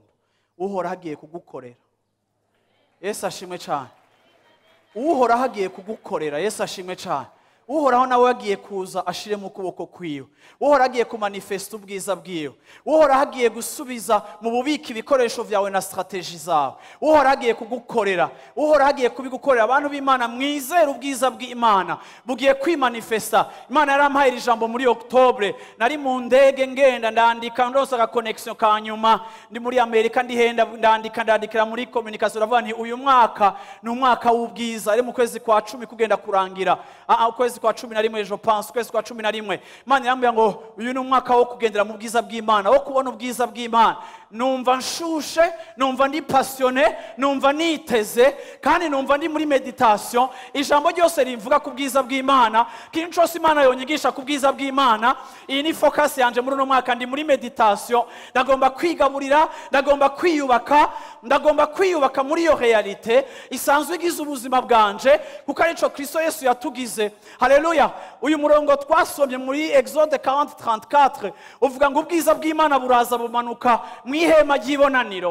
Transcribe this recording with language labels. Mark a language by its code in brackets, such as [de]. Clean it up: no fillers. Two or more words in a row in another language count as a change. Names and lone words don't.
[rn] Uhora hagiye kugukorera. Yesu ashimwe cyane. Uhora hagiye kugukorera. Yesu ashimwe cyane. Uhoraho nawe yagiye kuza ashire mu kuboko kwiwe. Uhora hagiye kumanifesta ubwiza bwiwe. Uhora hagiye gusubiza mu bubiki ibikoresho vyawe na strategy zawe. Uhora hagiye kugukorera. Uhora hagiye kubigukorera. Abantu b'Imana mwizere ubwiza bw'Imana bugiye kwimanifesta. Imana yarampaye iri jambo muri October. Nari mu ndege ngenda ndandika ndose aga connection kanyuma. Ndi muri Amerika ndihenda ndandikira muri communication ravuga nti uyu mwaka ni umwaka w'ubwiza. Ari mu kwezi kwa 10 kugenda kurangira. Kwezi kwa 11 [fr] je pense, [rn] kwezi kwa 11 Imana yambwiye ngo uyu ni umwaka wo kugendera mu bwiza bw'Imana, wo kubona ubwiza bw'Imana. Numva nshushe, numva ndi passionné, numva niteze, kandi numva ndi muri meditation. Ijambo ryose rivuga ku bwiza bw'Imana, kintu cyose Imana yonyigisha ku bwiza bw'Imana. Iyi ni focus yanje muri uno mwaka, ndi muri meditation. Ndagomba kwigaburira, ndagomba kwiyubaka muri iyo realite isanzwe igize ubuzima bwanje, kuko arico Kristo Yesu yatugize. Haleluya. Uyu murongo twasomye muri Exode 40:34 uvuga ngo ubwiza bw'Imana buraza bumanuka mu ihema ry'ibonaniro.